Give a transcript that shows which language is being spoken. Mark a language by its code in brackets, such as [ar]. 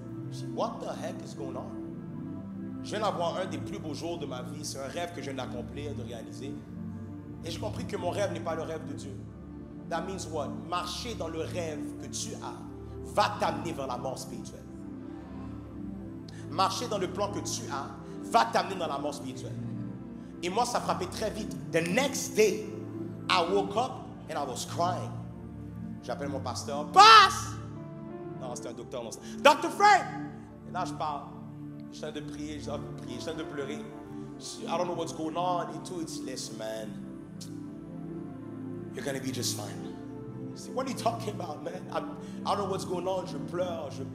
[fr] Je dis, [en] what the heck is going on? [fr] Je viens d'avoir un des plus beaux jours de ma vie. C'est un rêve que je viens d'accomplir, de réaliser. Et j'ai compris que mon rêve n'est pas le rêve de Dieu. [en] That means what? [fr] Marcher dans le rêve que tu as va t'amener vers la mort spirituelle. Marcher dans le plan que tu as va t'amener dans la mort spirituelle. Et moi, ça frappait très vite. [en] The next day, I woke up and I was crying. [fr] J'appelle mon pasteur. Passe! Non, c'était un docteur. Non, Dr. Frank! Et là, je parle. Je suis en train de prier, je suis en train de pleurer. [en] I don't know what's going on. [fr] Et tout, [en] it's listen, man. You're going to be just fine. I said, what are you talking about, man? I don't know what's going on. [fr] Je pleure.